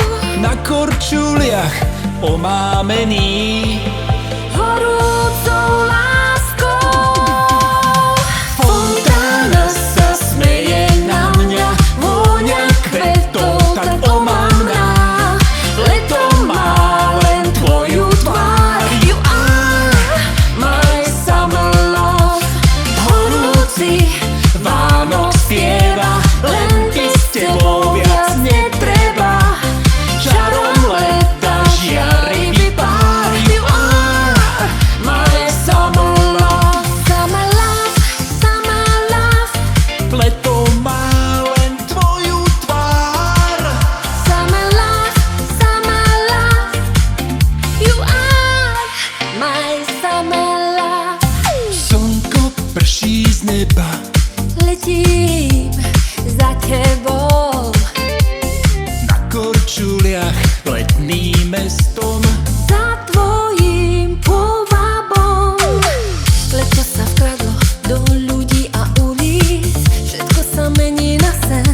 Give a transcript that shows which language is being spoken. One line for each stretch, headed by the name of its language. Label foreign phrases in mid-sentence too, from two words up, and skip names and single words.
Slovak: Na korčuliach omámený, horúcou láskou. Fontána sa smeje na mňa, vôňa kvetov tak omamná. Leto má len tvoju tvár.
English: You are my summer love.
Slovak: Horúci Vánok spieva, len ty s tebou viac netreba. Čarom leta žiarivý pár.
English: You are my summer love. Summer love, summer love.
Slovak: leto má len tvoju tvár.
English: Summer love, summer love. You are my summer love.
Slovak: Slnko prší z neba, Letím za tebou, na korčuliach letným mestom. za tvojím povabom. Leto sa vkradlo do ľudí a ulic, všetko sa mení na sen.